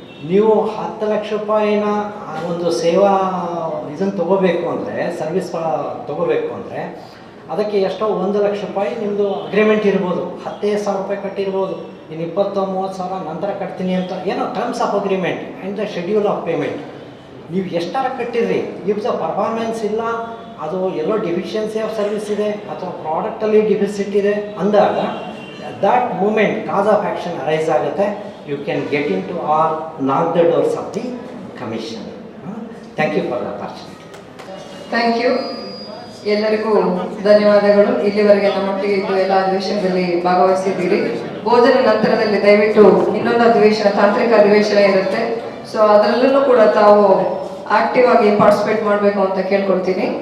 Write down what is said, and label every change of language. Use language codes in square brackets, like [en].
[kn] ನೀವು 10 ಲಕ್ಷ ರೂಪಾಯಿನ ಒಂದು ಸೇವಾ ಇದನ್ನು ತೊಗೋಬೇಕು ಅಂದರೆ, ಸರ್ವಿಸ್ ತೊಗೋಬೇಕು ಅಂದರೆ ಅದಕ್ಕೆ ಎಷ್ಟೋ 1 ಲಕ್ಷ ರೂಪಾಯಿ ನಿಮ್ಮದು ಅಗ್ರಿಮೆಂಟ್ ಇರ್ಬೋದು, 15,000 ರೂಪಾಯಿ ಕಟ್ಟಿರ್ಬೋದು, ಇನ್ನು 20-30 ಸಾವಿರ ನಂತರ ಕಟ್ತೀನಿ ಅಂತ ಏನೋ [en] Terms of agreement and the schedule of payment. [kn] ನೀವು ಎಷ್ಟಾರ ಕಟ್ಟಿರ್ರಿ, ಇಫ್ ದ ಪರ್ಫಾರ್ಮೆನ್ಸ್ ಇಲ್ಲ, ಅದು ಎಲ್ಲೋ ಡಿಫಿಷಿಯನ್ಸಿ ಆಫ್ ಸರ್ವಿಸ್ ಇದೆ ಅಥವಾ ಪ್ರಾಡಕ್ಟಲ್ಲಿ ಡಿಫಿಸಿಟ್ ಇದೆ ಅಂದಾಗ [en] that moment cause of action arise [kn] ಆಗುತ್ತೆ. [en] You can get into or knock the doors of the commission. Thank you for the opportunity. Thank you. [kn] ಎಲ್ಲರಿಗೂ ಧನ್ಯವಾದಗಳು. ಇಲ್ಲಿವರೆಗೆ ನಮ್ಮೊಟ್ಟಿಗೆ ಇದ್ದು ಎಲ್ಲ ಅಧಿವೇಶನದಲ್ಲಿ ಭಾಗವಹಿಸಿದ್ದೀರಿ. ಭೋಜನ ನಂತರದಲ್ಲಿ ದಯವಿಟ್ಟು ಇನ್ನೊಂದು ಅಧಿವೇಶನ, ತಾಂತ್ರಿಕ ಅಧಿವೇಶನ ಇರುತ್ತೆ. ಸೊ ಅದರಲ್ಲೂ ಕೂಡ ತಾವು ಆಕ್ಟಿವ್ ಆಗಿ ಪಾರ್ಟಿಸಿಪೇಟ್ ಮಾಡಬೇಕು ಅಂತ ಕೇಳ್ಕೊಳ್ತೀನಿ.